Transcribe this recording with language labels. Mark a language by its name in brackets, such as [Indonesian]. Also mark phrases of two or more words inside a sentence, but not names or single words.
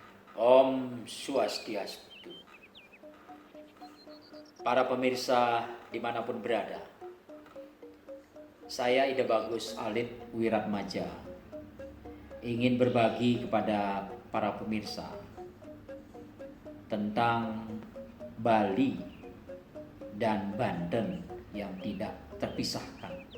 [Sanskrit] Om Swastiastu. [Indonesian] Para pemirsa dimanapun berada, saya Ida Bagus Alit Wiratmaja ingin berbagi kepada para pemirsa tentang Bali dan Banten yang tidak terpisahkan.